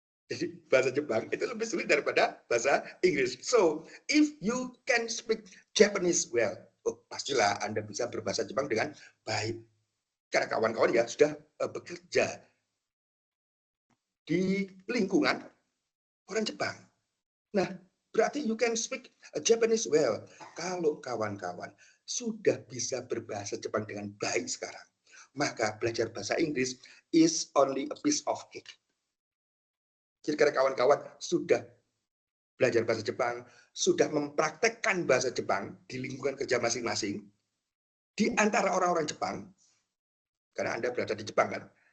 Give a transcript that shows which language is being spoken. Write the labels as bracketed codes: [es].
[id] Jadi bahasa Jepang itu lebih sulit daripada bahasa Inggris. [en] So, if you can speak Japanese well, [id] pastilah Anda bisa berbahasa Jepang dengan baik. Karena kawan-kawan ya sudah bekerja di lingkungan orang Jepang. Nah, berarti [en] you can speak Japanese well. [id] Kalau kawan-kawan sudah bisa berbahasa Jepang dengan baik sekarang, maka belajar bahasa Inggris [en] is only a piece of cake. [id] Jadi karena kawan-kawan sudah belajar bahasa Jepang, sudah mempraktekkan bahasa Jepang di lingkungan kerja masing-masing, di antara orang-orang Jepang, karena Anda berada di Jepang kan.